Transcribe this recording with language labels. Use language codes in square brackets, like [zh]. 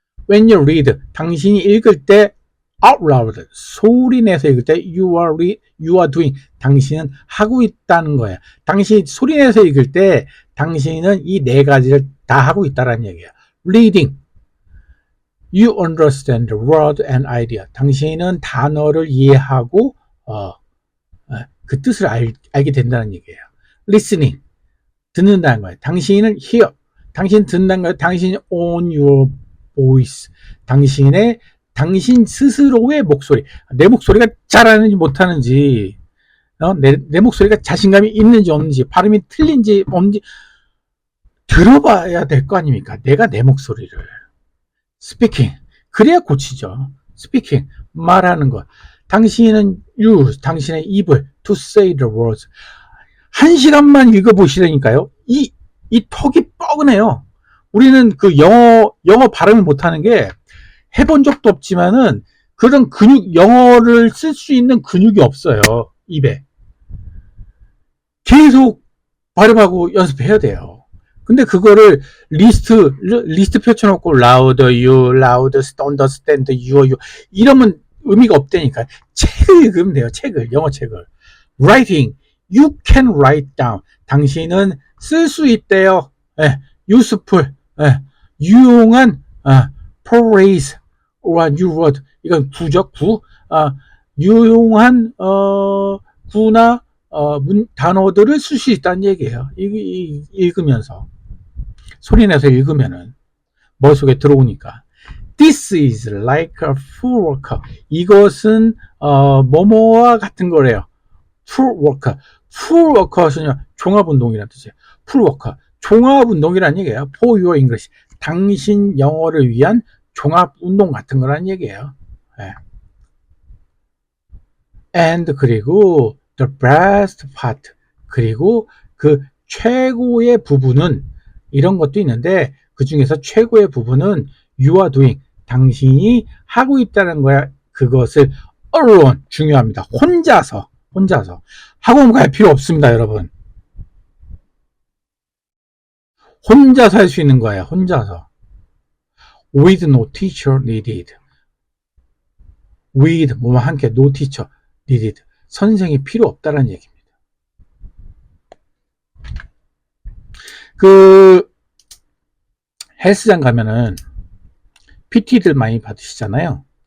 [en] When you read, [ko] 당신이 읽을 때 [en] out loud, [ko] 소리내서 읽을 때 [en] you are doing, [ko] 당신은 하고 있다는 거예요. 당신이 소리내서 읽을 때 당신은 이 4가지를 다 하고 있다는 얘기예요. [en] Reading, you understand the word and idea. [ko] 당신은 단어를 이해하고 그 뜻을 알게 된다는 얘기예요. [en] Listening, [ko] 듣는다는 거예요. 당신은 [en] hear, [ko] 당신 듣는다는 거예요. 당신이 [en] own your voice, [ko] 당신 스스로의 목소리, 내 목소리가 잘하는지 못하는지, 내 목소리가 자신감이 있는지 없는지, 발음이 틀린지 없는지 들어봐야 될 거 아닙니까? 내가 내 목소리를. 스피킹, 그래야 고치죠. 스피킹, 말하는 것. 당신은 [en] use, [ko] 당신의 입을 [en] to say the words. [ko] 1시간만 읽어보시라니까요. 이 턱이 뻐근해요. 우리는 그 영어 발음을 못하는 게 해본 적도 없지만은 그런 영어를 쓸 수 있는 근육이 없어요. 입에. 계속 발음하고 연습해야 돼요. 근데 그거를 리스트 펼쳐놓고 [en] louder, you, louder, understand, you [ko] 이러면 의미가 없다니까. 책을 읽으면 돼요. 영어 책을. [en] Writing, you can write down. [ko] 당신은 쓸 수 있대요. [en] useful, [ko] 유용한 [en] phrase or new word. [ko] 이건 구죠. 유용한 구나 단어들을 쓸 수 있다는 얘기예요. 읽으면서. 소리내서 읽으면은 머릿속에 들어오니까. [en] This is like a full worker. [ko] 이것은 뭐뭐와 같은 거래요. [en] full worker. full worker [ko] 는요 종합운동이라는 뜻이에요. [en] full worker. [ko] 종합운동이라는 얘기예요. [en] for your English. [ko] 당신 영어를 위한 종합운동 같은 거라는 얘기예요. 네. [en] and [ko] 그리고 [en] the best part. [ko] 그리고 그 최고의 부분은 이런 것도 있는데 그 중에서 최고의 부분은 [en] you are doing. [ko] 당신이 하고 있다는 거야. 그것을 [en] alone. [ko] 중요합니다. 혼자서 학원 갈 필요 없습니다, 여러분. 혼자서 할 수 있는 거예요. 혼자서. [en] with no teacher needed. with [ko] 뭐뭐 함께 [en] no teacher needed. [ko] 선생이 필요 없다는 얘기입니다. 그 헬스장 가면은 PT들 많이 받으시잖아요.